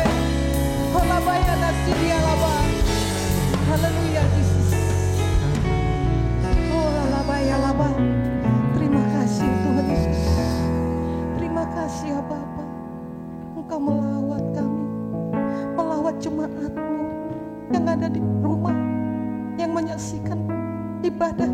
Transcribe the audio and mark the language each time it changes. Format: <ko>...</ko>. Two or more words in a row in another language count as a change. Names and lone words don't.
<id>Ola bayana sidia laba. Haleluya Jesus. Ola bayalaba. Terima kasih Tuhan Yesus. Terima kasih ya Bapa. Engkau melawat kami. Melawat jemaat-Mu yang ada di rumah, yang menyaksikan ibadah.</id>